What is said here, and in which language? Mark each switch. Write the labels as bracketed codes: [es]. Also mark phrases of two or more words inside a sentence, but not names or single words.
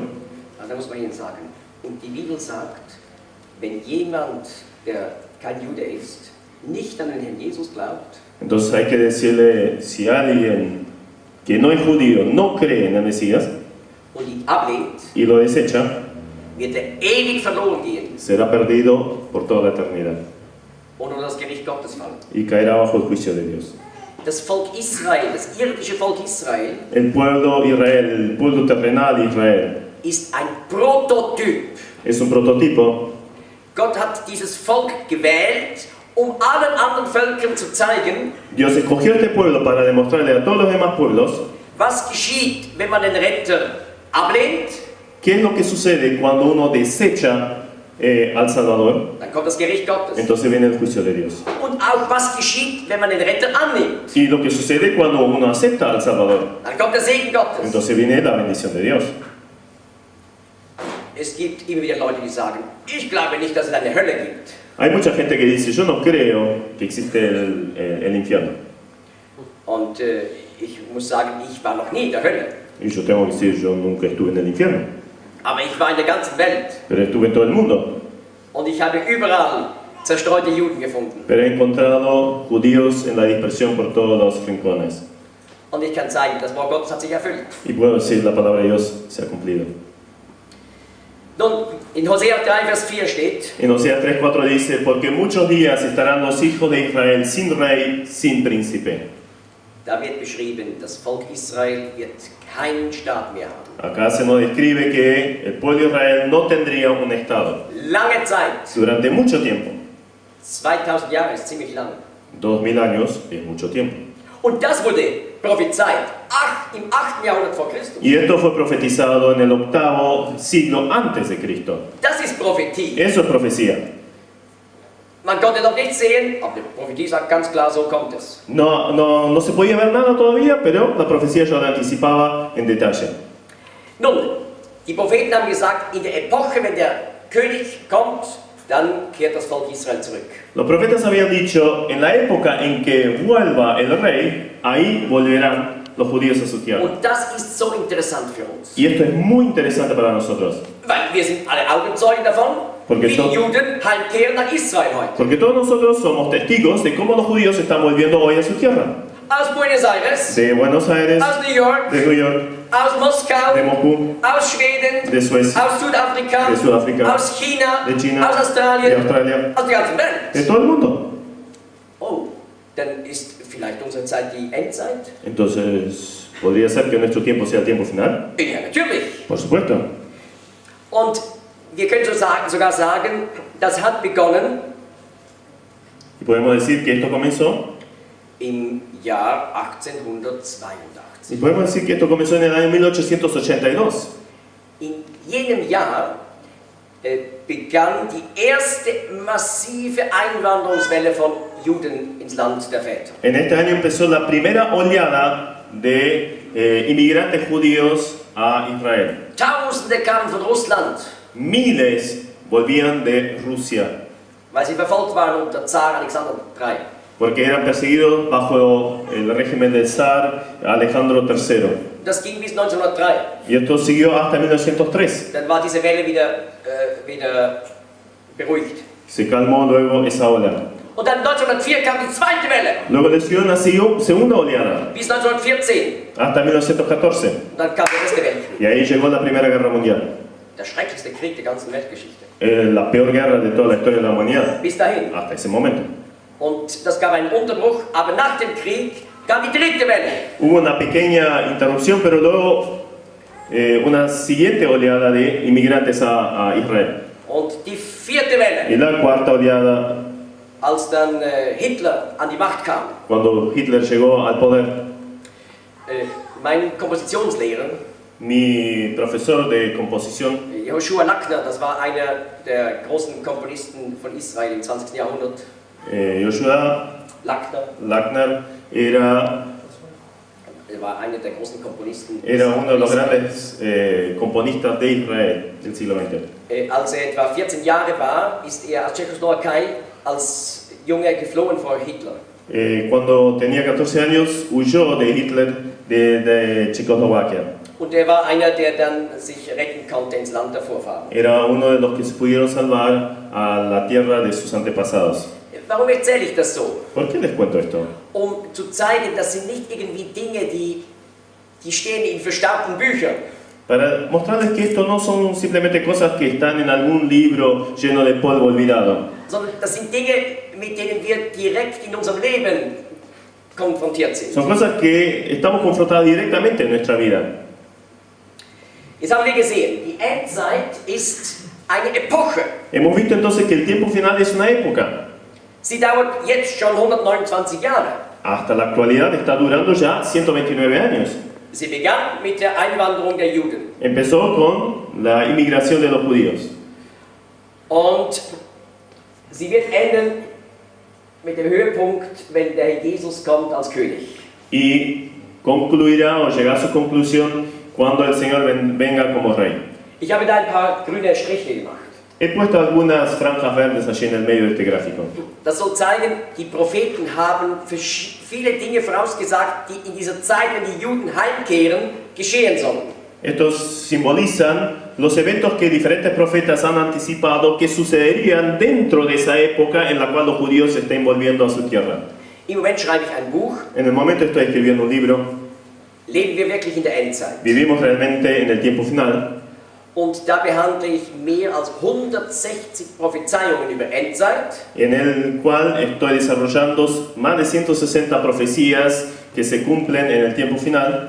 [de] Also da muss man ihnen sagen, und die Bibel sagt, wenn jemand, der kein Jude ist, nicht an den Herrn Jesus glaubt, [es] Entonces hay que decirle, si alguien que no es judío no cree en el Mesías [de] und ihn ablehnt, [es] y lo desecha, [de] wird er ewig verloren gehen [es] será perdido por toda la eternidad [de] und unter das Gericht Gottes fallen. [es] y caerá bajo el juicio de Dios. [de] Das Volk Israel, das irdische Volk Israel, [es] El pueblo Israel, el pueblo terrenal de Israel, [de] ist ein Prototyp. [es] es un prototipo. [de] Gott hat dieses Volk gewählt, um allen anderen Völkern zu zeigen, [es] Dios escogió este pueblo para demostrarle a todos los demás pueblos [de] was geschieht, wenn man den Retter ablehnt. [es] qué es lo que sucede cuando uno desecha al Salvador. [de] Dann kommt das Gericht Gottes. [es] Entonces viene el juicio de Dios. [de] Und auch was geschieht, wenn man den Retter annimmt. [es] Y lo que sucede cuando uno acepta al Salvador. [de] Dann kommt der Segen Gottes. [es] Entonces viene la bendición de Dios. [de] Es gibt immer wieder Leute, die sagen, ich glaube nicht, dass es eine Hölle gibt. [es] Hay mucha gente que dice, yo no creo que existe el infierno. [de] Und ich muss sagen, ich war noch nie in der Hölle. [es] Y yo tengo que decir, yo nunca estuve en el infierno, [de] Aber ich war in der ganzen Welt. [es] pero estuve en todo el mundo. [de] Und ich habe überall zerstreute Juden gefunden. [es] Pero he encontrado judíos en la dispersión por todos los rincones. [de] Und ich kann zeigen, das Wort Gottes hat sich erfüllt. [es] Y puedo decir, la palabra de Dios se ha cumplido. [de] Nun, in Hosea 3, Vers 4 steht, [es] En Oseas 3:4 dice, porque muchos días estarán los hijos de Israel sin rey, sin príncipe. [de] da wird beschrieben, das Volk Israel wird keinen Staat mehr haben. [es] Acá se nos describe que el pueblo de Israel no tendría un estado. [de] Lange Zeit, [es] Durante mucho tiempo, [de] 2000 Jahre ist ziemlich lang. [es] 2000 años es mucho tiempo. [de] Und das wurde prophezeit im 8. Jahrhundert vor Christus. [es] Y esto fue profetizado en el 8º siglo antes de Cristo. [de] Das ist Prophetie. [es] Eso es profecía. [de] Man konnte noch nicht sehen, aber die Prophetie sagt ganz klar, so kommt es. [es] No se podía ver nada todavía, pero la profecía ya lo anticipaba en detalle. [de] Nun, die Propheten haben gesagt, in der Epoche, wenn der König kommt, dann kehrt das Volk Israel zurück. [es] Los profetas habían dicho, en la época en que vuelva el rey, ahí volverán los judíos a su tierra. [de] Und das ist so interessant für uns. [es] Y esto es muy interesante para nosotros, [de] Weil wir sind alle Augenzeugen davon, [es] Porque [de] wie die to- Juden heimkehren nach Israel heute. [es] porque todos nosotros somos testigos de cómo los judíos están volviendo hoy a su tierra. [de] Aus Buenos Aires, [es] De Buenos Aires, [de] aus New York, [es] de New York, [de] aus Moskau, [es] de Moscú, [de] aus Schweden, [es] de Suecia, [de] aus Südafrika, [es] de Sudáfrica, [de] aus China, [es] de China, [de] aus [es] de [de] Australien, [es] Australia, [de] aus der ganzen Welt. [es] de todo el mundo. [de] Oh, dann ist vielleicht unsere Zeit die Endzeit? [es] Entonces, ¿podría ser que nuestro tiempo sea el tiempo final? [de] Ja, natürlich. [es] Por supuesto. [de] Und wir können sogar sagen, das hat begonnen [es] Y podemos decir que esto comenzó, [de] im Jahr 1882. [es] y podemos decir que esto comenzó en el año 1882. [de] In jenem Jahr begann die erste massive Einwanderungswelle von Juden ins Land der Väter. [es] En este año empezó la primera oleada de inmigrantes judíos a Israel. [de] Tausende kamen von Russland, [es] Miles volvían de Rusia, [de] weil sie verfolgt waren unter Zar Alexander III. [es] porque eran perseguidos bajo el régimen del zar Alejandro III. [de] das ging bis 1903. [es] Y esto siguió hasta 1903. [de] Dann war diese Welle wieder beruhigt. [es] Se calmó luego esa ola. [de] Und dann 1904 kam die zweite Welle, [es] Luego le siguió una segunda oleada, [de] bis 1914. [es] hasta 1914. [de] Und dann kam der erste Weltkrieg. [es] Y ahí llegó la Primera Guerra Mundial. [de] Der schrecklichste Krieg der ganzen Weltgeschichte. [es] La peor guerra de toda la historia de la humanidad, [de] Bis dahin. [es] hasta ese momento. [de] Und das gab einen Unterbruch, aber nach dem Krieg kam die dritte Welle. [es] Hubo una pequeña interrupción, pero luego una siguiente oleada de inmigrantes a Israel. [de] Und die vierte Welle, [es] Y la cuarta oleada, [de] als dann Hitler an die Macht kam. [es] cuando Hitler llegó al poder. [de] Mein Kompositionslehrer, [es] Mi profesor de composición, [de] Joshua Lackner, das war einer der großen Komponisten von Israel im 20. Jahrhundert. Joshua Lackner, Er war einer der großen Komponisten. [es] era uno de los grandes componistas de Israel del siglo XX. [de] Als er etwa 14 Jahre war, ist er aus Tschechoslowakei als Junge geflohen vor Hitler. [es] Cuando tenía 14 años, huyó de Hitler de Checoslovaquia. [de] Und er war einer, der dann sich retten konnte ins Land der Vorfahren. [es] Era uno de los que se pudieron salvar a la tierra de sus antepasados. [de] Warum erzähle ich das so? [es] ¿Por qué les cuento esto? [de] Um zu zeigen, das sind nicht irgendwie Dinge, die stehen in verstaubten Büchern. [es] Para mostrarles que esto no son simplemente cosas que están en algún libro lleno de polvo olvidado, [de] Sondern das sind Dinge, mit denen wir direkt in unserem Leben konfrontiert sind. [es] son cosas que estamos confrontados directamente en nuestra vida. [de] Jetzt haben wir gesehen, die Endzeit ist eine Epoche. [es] Hemos visto entonces que el tiempo final es una época. [de] Sie dauert jetzt schon 129 Jahre. [es] Hasta la actualidad está durando ya 129 años. [de] Sie begann mit der Einwanderung der Juden. [es] Empezó con la inmigración de los judíos [de] Und sie wird enden mit dem Höhepunkt, wenn der Herr Jesus kommt als König. [es] y concluirá o llegará a su conclusión cuando el Señor venga como rey. [de] Ich habe da ein paar grüne Striche gemacht. [es] He puesto algunas franjas verdes allí en el medio de este gráfico. [de] Das soll zeigen, die Propheten haben viele Dinge vorausgesagt, die in dieser Zeit, wenn die Juden heimkehren, geschehen sollen. [es] Estos simbolizan los eventos que diferentes profetas han anticipado que sucederían dentro de esa época en la cual los judíos se estén volviendo a su tierra. [de] Im Moment schreibe ich ein Buch. [es] En el momento estoy escribiendo un libro. [de] Leben wir wirklich in der Endzeit? [es] Vivimos realmente en el tiempo final. [de] Und da behandle ich mehr als 160 Prophezeiungen über Endzeit. [es] En el cual estoy desarrollando más de 160 profecías que se cumplen en el tiempo final,